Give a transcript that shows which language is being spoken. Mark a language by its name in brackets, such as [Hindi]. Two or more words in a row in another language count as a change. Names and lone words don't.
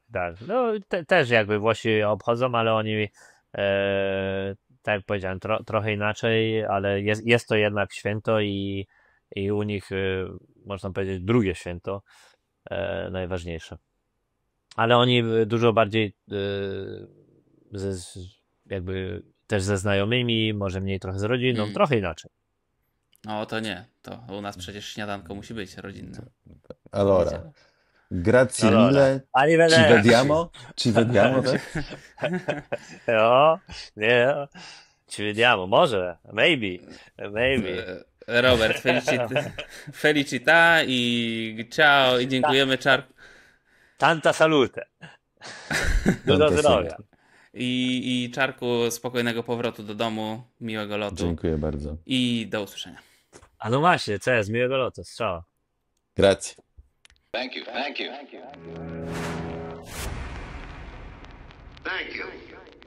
[Polish] No też jakby Włosi obchodzą, ale oni, tak jak powiedziałem, trochę inaczej, ale jest to jednak święto i u nich, można powiedzieć, drugie święto najważniejsze. Ale oni dużo bardziej jakby też ze znajomymi, może mniej trochę z rodziną, trochę inaczej. No to nie. To u nas przecież śniadanko musi być rodzinne. [Italian] Allora, grazie Allora, mille, ci arrivederci. vediamo? Ci vediamo, [Polish] tak? No, nie, [Italian] ci vediamo, [Polish] może, [English] maybe. [Polish] Robert, felicità i ciao i dziękujemy, Czarku. [Italian] Tanta salute. [Polish] Dużo [Italian] Tanta [Polish] zdrowia. [Italian] salute. [Polish] I Czarku, spokojnego powrotu do domu, miłego lotu Dziękuję bardzo. i do usłyszenia. A no właśnie, cześć, miłego lotu, strzała. [Italian] Grazie. [English] Thank you. Thank you.